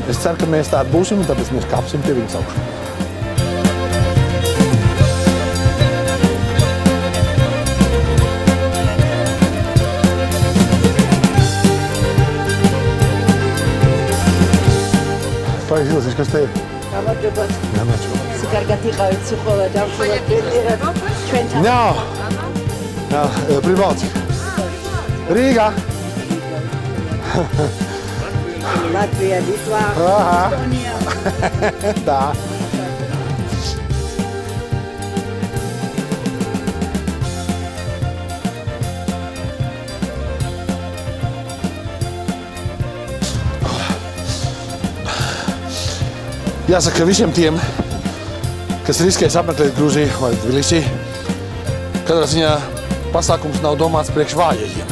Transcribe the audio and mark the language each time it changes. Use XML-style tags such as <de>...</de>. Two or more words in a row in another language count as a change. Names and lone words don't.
<lv>Es ceru, ka mēs tādi būsim, un tāpēc mēs kāpsim pie viņas augšu. Paizilasies, kas te ir?</lv> <ka>გამარჯობათ. გამარჯობა. კარგად იყავით სულ დავშუროთ ჩვენ თან.</ka> <ru>Прибалтика. Рига. Латвия, Литва, Эстония. Да.</ru> <lv>Jāsaka, visiem tiem, kas riskēs apmeklēt Gruziju vai Tbilisī, katrā ziņā pasākums nav domāts priekš vājajiem.</lv>